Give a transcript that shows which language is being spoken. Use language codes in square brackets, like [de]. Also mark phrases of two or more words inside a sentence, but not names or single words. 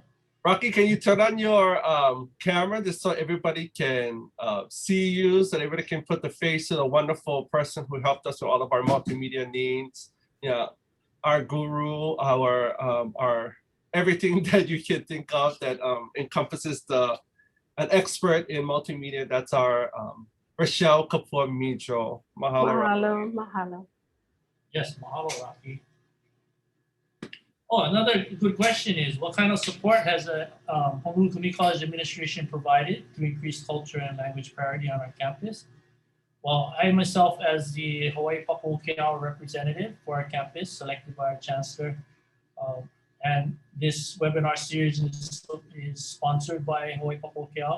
[en] Rocky, can you turn on your camera just so everybody can see you, so everybody can put the face of the wonderful person who helped us with all of our multimedia needs? Yeah, our guru, our everything that you can think of that encompasses an expert in multimedia. That's our Rochelle Kapoor Midro. Mahalo. [haw] Mahalo, mahalo. [en] Yes, mahalo, Rocky. Oh, another good question is, what kind of support has the Honolulu Community College administration provided to increase culture and language parity on our campus? Well, I myself, as the Hawaii Paku'ukeʻau representative for our campus, selected by our chancellor, and this webinar series is sponsored by Hawaii Paku'ukeʻau.